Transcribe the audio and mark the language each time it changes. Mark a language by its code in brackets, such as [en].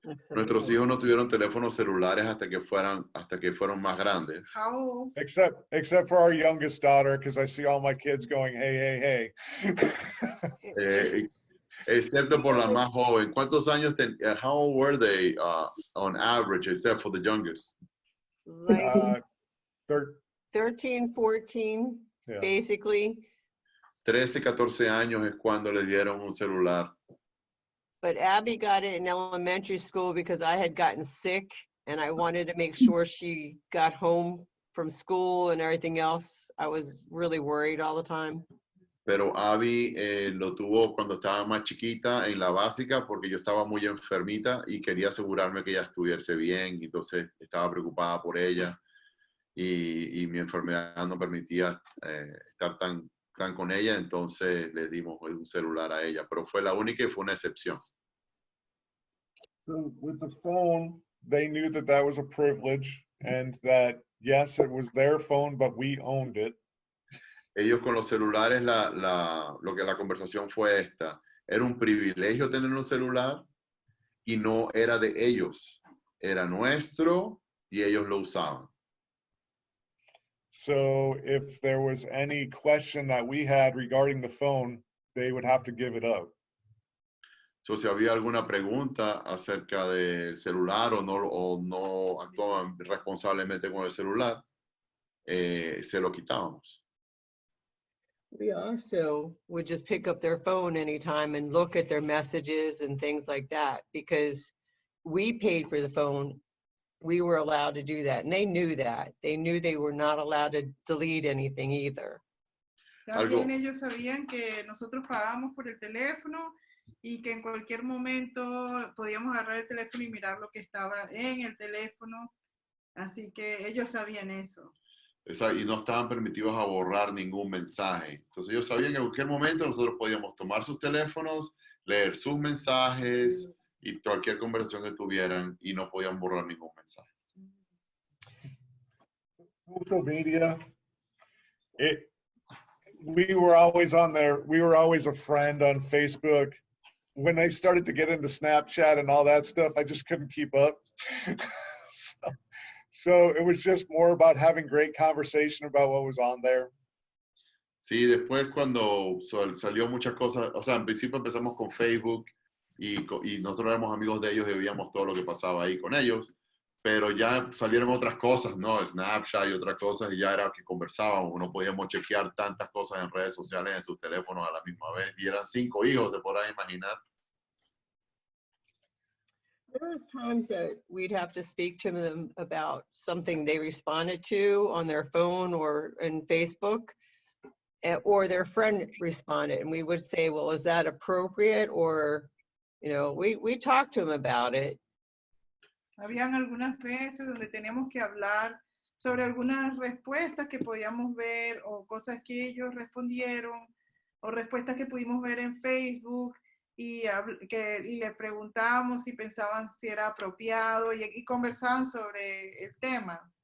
[es] Nuestros hijos no tuvieron teléfonos celulares hasta que fueron más grandes. [en] How old? Except for our youngest daughter, because I see all my kids going, hey, hey. [es] Excepto por la más joven. ¿Cuántos años [en] how old were they on average, except for the youngest? 13, 14, yeah. Basically. [es] 13, 14 años es cuando le dieron un celular. [en] But Abby got it in elementary school because I had gotten sick and I wanted to make sure she got home from school and everything else. I was really worried all the time. [es] Pero Abby lo tuvo cuando estaba más chiquita en la básica porque yo estaba muy enfermita y quería asegurarme que ella estuviese bien, entonces estaba preocupada por ella y mi enfermedad no permitía estar tan con ella, entonces le dimos un celular a ella, pero fue la única y fue una excepción. [en] So with the phone, they knew that that was a privilege and that, yes, it was their phone, but we owned it. [es] Ellos con los celulares, lo que la conversación fue esta. Era un privilegio tener un celular y no era de ellos. Era nuestro y ellos lo usaban. [en] So if there was any question that we had regarding the phone, they would have to give it up. [es] So, si había alguna pregunta acerca del celular o no actuaban responsablemente con el celular, se lo quitábamos. [en] We also would just pick up their phone anytime and look at their messages and things like that, because we paid for the phone. We were allowed to do that, and they knew that. They knew they were not allowed to delete anything either. [es] También ellos sabían que nosotros pagamos por el teléfono y que en cualquier momento podíamos agarrar el teléfono y mirar lo que estaba en el teléfono. Así que ellos sabían eso. Y no estaban permitidos a borrar ningún mensaje. Entonces ellos sabían que en cualquier momento nosotros podíamos tomar sus teléfonos, leer sus mensajes y cualquier conversación que tuvieran y no podían borrar ningún mensaje. [en] Social media, we were always on there. We were always a friend on Facebook. When I started to get into Snapchat and all that stuff, I just couldn't keep up. So it was just more about having great conversation about what was on there. [es] Sí, después cuando salió muchas cosas, o sea, en principio empezamos con Facebook y nosotros éramos amigos de ellos y veíamos todo lo que pasaba ahí con ellos, pero ya salieron otras cosas, ¿no? Snapchat y otras cosas, y ya era que conversábamos, no podíamos chequear tantas cosas en redes sociales en sus teléfonos a la misma vez, y eran 5 hijos, se podrán imaginar. [en] There were times that we'd have to speak to them about something they responded to on their phone or in Facebook, or their friend responded, and we would say, well, is that appropriate? Or, you know, we talked to them about it. [es] Habían algunas veces donde teníamos que hablar sobre algunas respuestas que podíamos ver o cosas que ellos respondieron o respuestas que pudimos ver en Facebook. Y le preguntábamos si pensaban si era apropiado y conversaban sobre el tema.